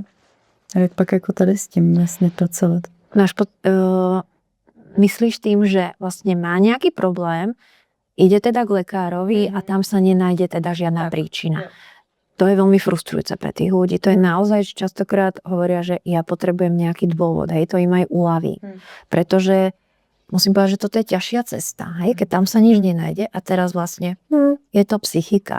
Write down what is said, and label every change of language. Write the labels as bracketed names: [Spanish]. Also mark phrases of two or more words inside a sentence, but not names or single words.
[Czech] A jak pak jako tady s tím vlastně pracovat? [Slovak] Myslíš tým, že vlastne má nejaký problém, ide teda k lekárovi a tam sa nenájde teda žiadna príčina. To je veľmi frustrujúce pre tých ľudí. To je naozaj, že častokrát hovoria, že ja potrebujem nejaký dôvod, hej, to im aj uľaví. Pretože musím povedať, že toto je ťažšia cesta, hej, keď tam sa nič nenájde a teraz vlastne je to psychika.